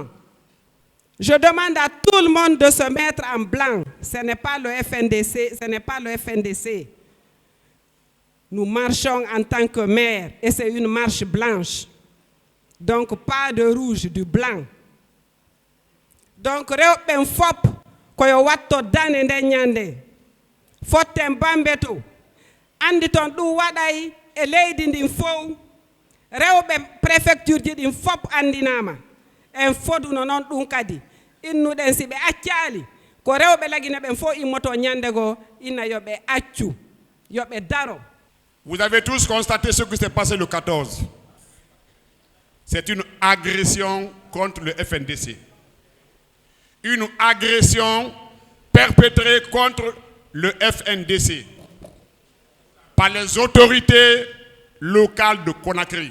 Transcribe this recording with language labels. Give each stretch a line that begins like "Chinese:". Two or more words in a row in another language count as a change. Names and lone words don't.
French: Je demande à tout le monde de se mettre en blanc. Ce n'est pas le FNDC, ce n'est pas le FNDC. Nous marchons en tant que maire et c'est une marche blanche. Donc pas de rouge, du blanc.
Fula: Donc rewɓe fop koyo watto dane nde ñande fotten bambe to andi ton ɗum waɗay e leydi ndin fof rewɓe préfecture ji ɗin fop andinama en foduno noon ɗum kadi innuɗen si ɓe accali ko rewɓe lagine ɓen fof immoto ñande goo ina yoɓe accu yoɓe daro.
French: Vous avez tous constaté ce qui s'est passé le 14. C'est une agression contre le FNDC. Une agression perpétrée contre le FNDC par les autorités locales de Conakry.